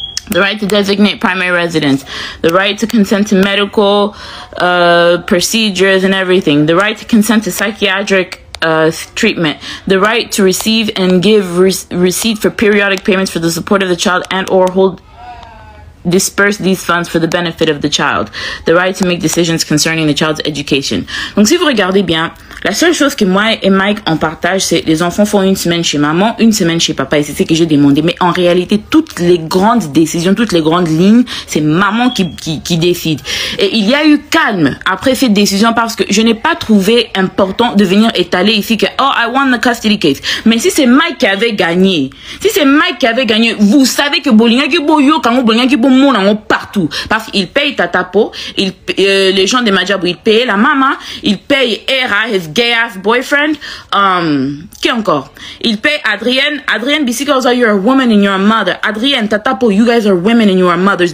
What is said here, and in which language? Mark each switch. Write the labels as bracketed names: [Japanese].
[English] The right to designate primary residence, the right to consent to medical procedures and everything, the right to consent to psychiatric treatment, the right to receive and give receipt for periodic payments for the support of the child and or disperse these funds for the benefit of the child, the right to make decisions concerning the child's education. [French] Donc si vous regardez bien, la seule chose que moi et Mike en partage, c'est les enfants font une semaine chez maman, une semaine chez papa, et c'est ce que j'ai demandé. Mais en réalité, toutes les grandes décisions, toutes les grandes lignes, c'est maman qui décide. Et il y a eu calme après cette décision parce que je n'ai pas trouvé important de venir étaler ici que [English] oh I won the custody case. [French] Mais si c'est Mike qui avait gagné, vous savez que Bolinga qui boyo quand Bolinga qui bon partout parce qu'il paye Tatapo, les gens de Majabou ils payent la maman, ils payent Era [English] his gay ass boyfriend, [French] qui encore? Il paye [English] Adrienne [Lingala] Bisika Boza, [English] you're a woman and you're a mother. Adrienne Tatapo, you guys are women and you are mothers.